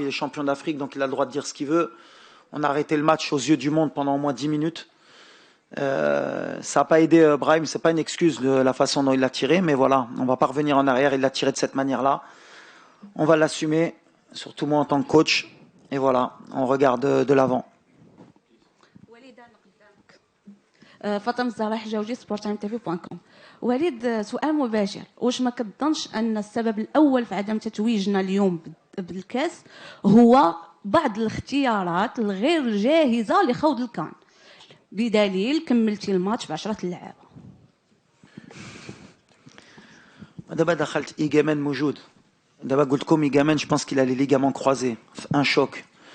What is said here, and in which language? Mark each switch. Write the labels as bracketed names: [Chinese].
[French] Il est champion d'Afrique, donc il a le droit de dire ce qu'il veut. On a arrêté le match aux yeux du monde pendant au moins 10 minutes. Ça n'a pas aidé Brahim. C'est pas une excuse de la façon dont il l'a tiré, mais voilà, on va pas revenir en arrière. Il l'a tiré de cette manière-là. On va l'assumer, surtout moi en tant que coach. Et voilà, on regarde de l'avant. [Arabic] فاطمه الزهراء حجاوجي sportimetv.com. وليد سؤال مباشر، واش ما كتظنش ان السبب الاول في عدم تتويجنا اليوم بالكاس هو بعض الاختيارات الغير جاهزه لخوض الكان، بدليل كملتي الماتش ب10 لعابه؟ دابا دخلت إيجامان موجود. دابا قلت لكم [French] إيجامان je pense qu'il a les ligaments croisés, un choc.